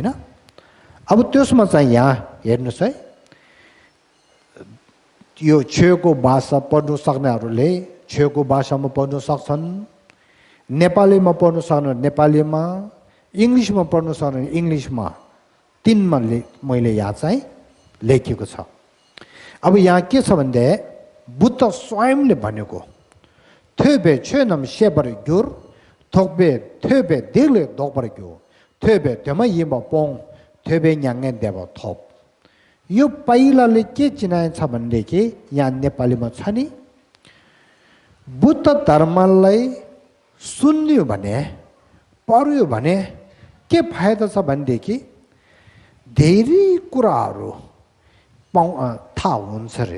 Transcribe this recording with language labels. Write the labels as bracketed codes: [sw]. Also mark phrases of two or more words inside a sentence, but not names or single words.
[ne] अब त्यसमा चाहिँ यहाँ हेर्नुहोस् है, यो छेउको भाषा पढ्नु सक्नेहरूले छेउको भाषामा पढ्न सक्छन्, नेपालीमा पढ्न सक्ने नेपालीमा, इङ्ग्लिसमा पढ्न सक्ने इङ्ग्लिसमा, तीनमा मैले यहाँ चाहिँ लेखेको छ। अब यहाँ के छ भन्दा बुद्ध स्वयंले भनेको थेबे छेनम सेबर ग्युर थोबे थेबे देले दोबर ग्यो थेबे तेमा यिमा पोङ थेबे न्याङे देव थोप। यो पहिलाले के चिनाएछ भनेदेखि यहाँ नेपालीमा छ नि, बुद्ध धर्मलाई सुन्यो भने पढ्यो भने के फाइदा छ भनेदेखि धेरै कुराहरू थाहा हुन्छ रे।